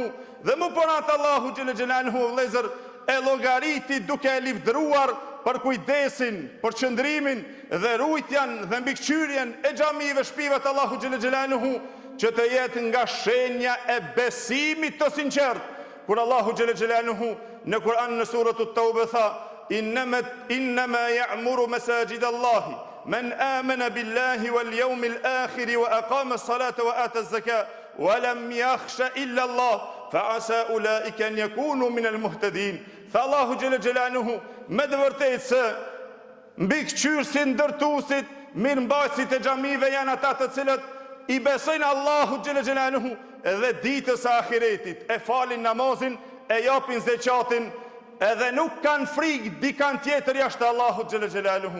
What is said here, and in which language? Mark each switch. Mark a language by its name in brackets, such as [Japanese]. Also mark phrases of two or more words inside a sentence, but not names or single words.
[Albanian] Dhe më parat Allahu [Arabic] جل جلاله [Albanian] vëllezër e llogariti duke e livdruar për kujdesin, për qëndrimin dhe rujtjen dhe mbikëqyrjen e xhamive, shtëpive të Allahu [Arabic] جل جلاله, [Albanian] që të jetë nga shenja e besimit të sinqert. Kur Allahu [Arabic] جل جلاله [Albanian] në Kur'an në surën Tawbe tha: [Arabic] "إنما يعمر مساجد الله من آمن بالله واليوم الآخر وأقام الصلاة وآتى الزكاة ولم يخش إلا الله فعسى أولئك أن يكونوا من المهتدين." [Albanian] Tha Allahu [Arabic] جل جلاله, [Albanian] me të vërtetë se mbikëqyrësit, ndërtuesit, mirëmbajtësit e xhamive janë ata të cilët i besojnë Allahu [Arabic] جل جلاله [Albanian] edhe ditës së ahiretit, e falin namazin, e japin zekatin, edhe nuk kanë frikë dikant tjetër jashtë Allahut xhelle xhelaluhu.